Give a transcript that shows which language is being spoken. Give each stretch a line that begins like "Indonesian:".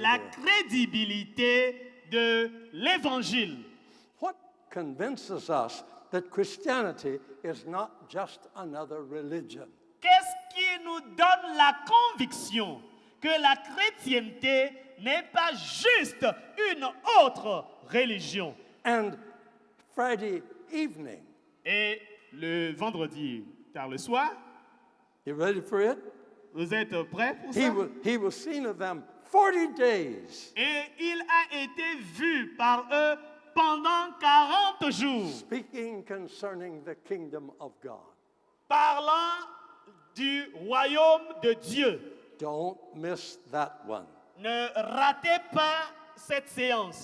French: la crédibilité de l'Évangile.
English: What convinces us that Christianity is not just another religion?
French: Qu'est-ce qui nous donne la conviction que la chrétienté n'est pas juste une autre religion?
English: And Friday evening,
French: Et le vendredi, tard le soir,
English: you ready for it?
French: vous êtes prêts pour
English: He
French: ça?
English: he was seen of them 40 days,
French: Et il a été vu par eux pendant 40 jours,
English: speaking concerning the kingdom of God.
French: parlant du royaume de Dieu.
English: Don't miss that one.
French: Ne ratez pas cette séance.